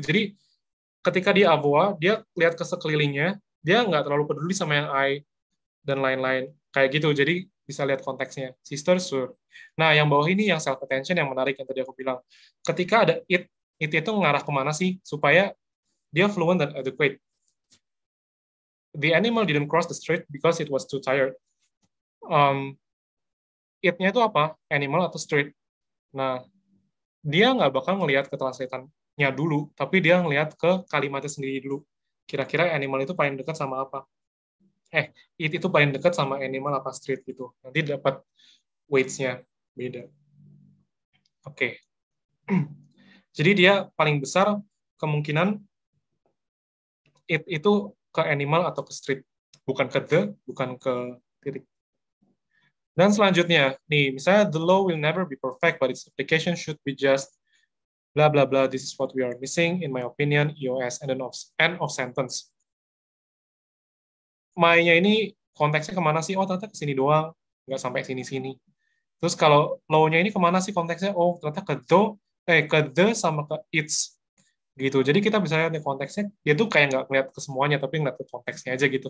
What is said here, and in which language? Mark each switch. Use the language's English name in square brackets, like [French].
[Indonesian] Jadi ketika dia avoir, dia lihat ke sekelilingnya, dia nggak terlalu peduli sama yang I dan lain-lain. Kayak gitu. Jadi bisa lihat konteksnya. Sister, sure. Nah, yang bawah ini yang self-attention yang menarik yang tadi aku bilang. Ketika ada it itu mengarah kemana sih? Supaya dia fluent dan adequate. [English] The animal didn't cross the street because it was too tired. [Indonesian] It-nya itu apa? Animal atau street? Nah, dia nggak bakal ngelihat ke translate-nya dulu, tapi dia ngelihat ke kalimatnya sendiri dulu. Kira-kira animal itu paling dekat sama apa? It itu paling dekat sama animal apa street gitu. Nanti dapat weights-nya beda. Oke. Jadi dia paling besar kemungkinan it itu ke animal atau ke street. Bukan ke the, bukan ke titik. Dan selanjutnya, nih, misalnya [English] the law will never be perfect, but its application should be just blah, blah, blah. This is what we are missing, in my opinion, EOS, and then end of sentence. [Indonesian] My-nya ini konteksnya kemana sih? Oh, ternyata ke sini doang. Nggak sampai sini-sini. Terus kalau law-nya ini kemana sih konteksnya? Oh, ternyata ke the sama ke its. Gitu. Jadi kita bisa lihat nih konteksnya, dia tuh kayak nggak ngeliat ke semuanya, tapi ngeliat ke konteksnya aja gitu.